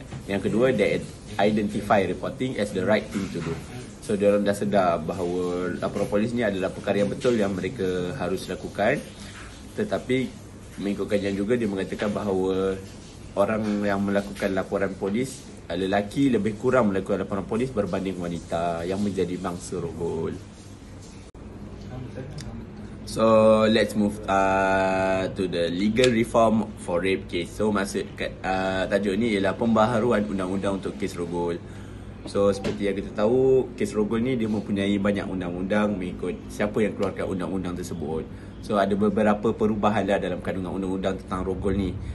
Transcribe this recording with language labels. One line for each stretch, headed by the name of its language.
Malay: Yang kedua,
English: they identify reporting as the right thing to do.
Malay: So dia orang dah sedar bahawa laporan polis ni adalah perkara yang betul yang mereka harus lakukan. Tetapi mengikut kajian juga, dia mengatakan bahawa orang yang melakukan laporan polis, lelaki lebih kurang melakukan laporan polis berbanding wanita yang menjadi mangsa rogol.
English: So let's move to the legal reform for rape case.
Malay: So maksud kat tajuk ni ialah pembaharuan undang-undang untuk kes rogol. So seperti yang kita tahu, kes rogol ni dia mempunyai banyak undang-undang mengikut siapa yang keluarkan undang-undang tersebut. So ada beberapa perubahan lah dalam kandungan undang-undang tentang rogol ni.